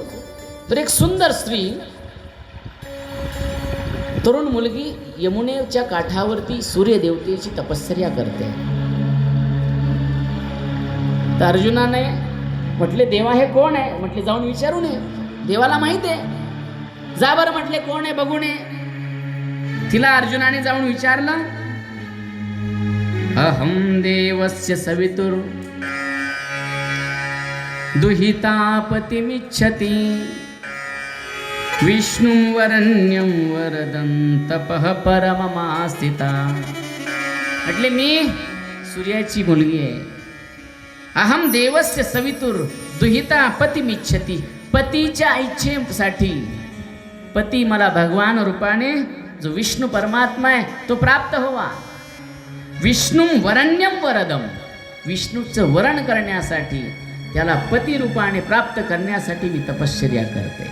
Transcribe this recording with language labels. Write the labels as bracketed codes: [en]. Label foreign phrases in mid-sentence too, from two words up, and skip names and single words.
[mr] तर एक सुंदर स्त्री, तरुण मुलगी यमुनेच्या काठावरती सूर्यदेवतेची तपश्चर्या करते. तर अर्जुनाने म्हटले देवा हे कोण आहे? म्हटले जाऊन विचारून ये, देवाला माहित आहे. जा बरं म्हटले कोण आहे बघून ये. तिला अर्जुनाने जाऊन विचारलं. [sa] अहम देवस्य सवितुर दुहितापतिमिच्छति विष्णु वरण्यं वरदं तपः परममास्थिता. [mr] म्हटले मी सूर्याची मुलगी आहे. [sa] अहम देवस्य सवितुर दुहिता पतिमिच्छति. [mr] पतीच्या इच्छेसाठी पती मला भगवान रूपाने जो विष्णू परमात्मा आहे तो प्राप्त व्हावा. [sa] विष्णू वरण्यम वरदम, [mr] विष्णूचं वरण करण्यासाठी, त्याला पती रूपाने प्राप्त करण्यासाठी मी तपश्चर्या करते.